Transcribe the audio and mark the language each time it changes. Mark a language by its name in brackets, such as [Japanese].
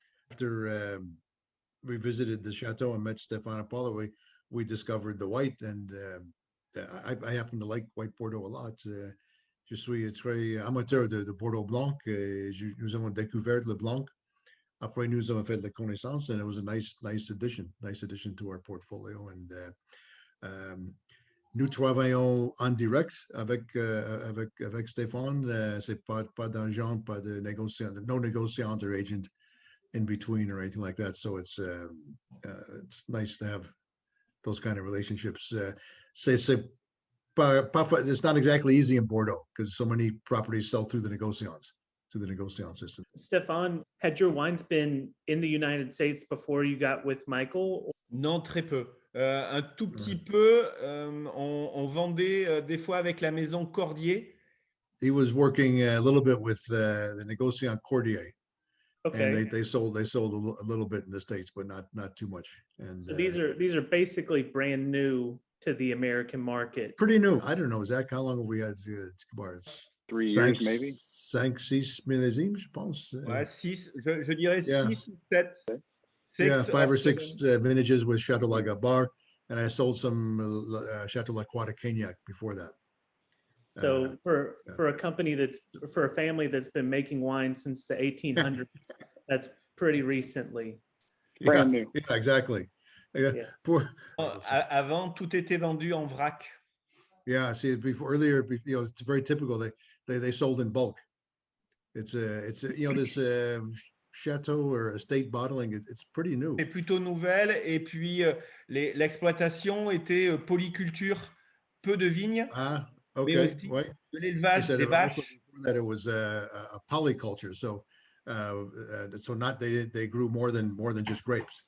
[English] After we visited the Chateau and met Stephane and Paola, we discovered the white, and I happen to like white Bordeaux a lot. [French] Je suis très amateur de Bordeaux Blanc. Nous avons découvert le Blanc. [English] Après, nous avons fait la connaissance, and it was a nice addition to our portfolio. [French] And nous travaillons en direct avec Stephane. [English] C'est pas d'argent, pas de négociant, no negotiant or agent in between or anything like that. So it's it's nice to have those kind of relationships. It's not exactly easy in Bordeaux because so many properties sell through the négociant system. Stephane, had your wines been in the United States before you got with Michael? [French] Non, très peu. Un tout petit peu. On vendait des fois avec la maison Cordier. [English] He was working a little bit with the négociant Cordier. Okay. And they sold a little bit in the States, but not too much. And so these are basically brand new to the American market. Pretty new. I don't know, Zach, how long have we had Gabarre? 3 years, maybe. [French] 5-6 millésimes, je pense. Ouais, 6, je dirais 6 ou 7. [English] Yeah, 5 or 6 vintages with Chateau Gabard, and I sold some Chateau Cognac before that. So for a family that's been making wine since the 1800s, that's pretty recently. Brand new. Yeah, exactly. [French] Avant, tout était vendu en vrac. [English] Yeah, see, earlier, it's very typical. They sold in bulk. It's this Chateau or estate bottling. It's pretty new. [French] C'est plutôt nouvelle. Et puis l'exploitation était polyculture, peu de vignes. [English] Ah, okay. [French] Mais aussi de l'élevage des vaches. [English] That it was a polyculture, so they grew more than just grapes.